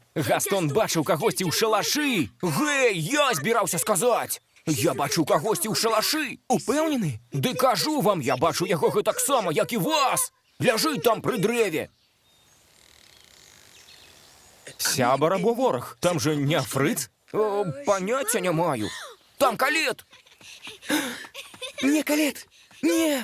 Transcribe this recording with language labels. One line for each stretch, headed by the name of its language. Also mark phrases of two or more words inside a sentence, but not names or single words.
Belarusian: Гастон бачыў кагосьці ў шалашы. Гэй, я збіраўся сказаць. Я бачу кагосьці ў шалашы. Упэўнены? Ды кажу вам, я бачу яго гэтаксама, як і вас. Ляжыць там пры дрэве. Сябар або ворог? Там же не Фрыц?
Ukrainian: Поняття не маю.
Belarusian: Там Калет! Не, Калет! Не!